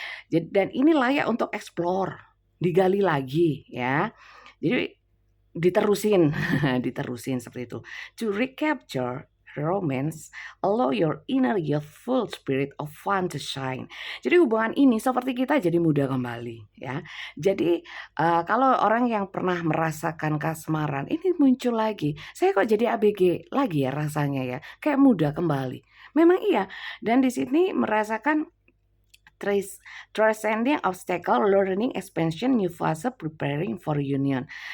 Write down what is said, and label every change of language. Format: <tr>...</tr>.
<id>Dan ini layak untuk explore, digali lagi ya. Jadi diterusin, diterusin seperti itu.</id> <en>To recapture romance, allow your inner youthful spirit of fun to shine.</en> <id>Jadi hubungan ini seperti kita jadi muda kembali ya. Jadi kalau orang yang pernah merasakan kasmaran ini muncul lagi, saya kok jadi ABG lagi ya rasanya ya, kayak muda kembali. Memang iya. Dan di sini merasakan</id> <en>transcending obstacle, learning expansion, new fase, preparing for union.</en>